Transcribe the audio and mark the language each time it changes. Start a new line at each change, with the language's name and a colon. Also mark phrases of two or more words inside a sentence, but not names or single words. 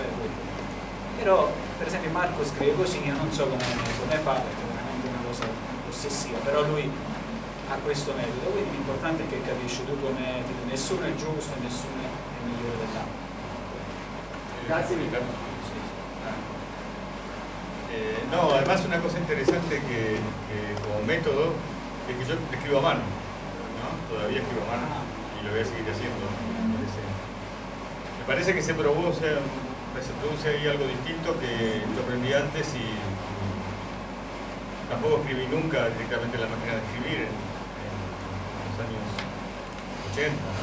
Italian: però per esempio Marco scrive così, io non so come fa, perché è veramente una cosa ossessiva, però lui ha questo metodo, quindi l'importante è che capisci tu il tuo metodo, nessuno è giusto, nessuno è migliore dell'altro. Grazie mille.
Spanish: No, además una cosa interesante que como método es que yo escribo a mano, ¿no? Todavía escribo a mano y lo voy a seguir haciendo. Me parece que se produce ahí algo distinto que yo aprendí antes y tampoco escribí nunca directamente la máquina de escribir en los años 80, ¿no?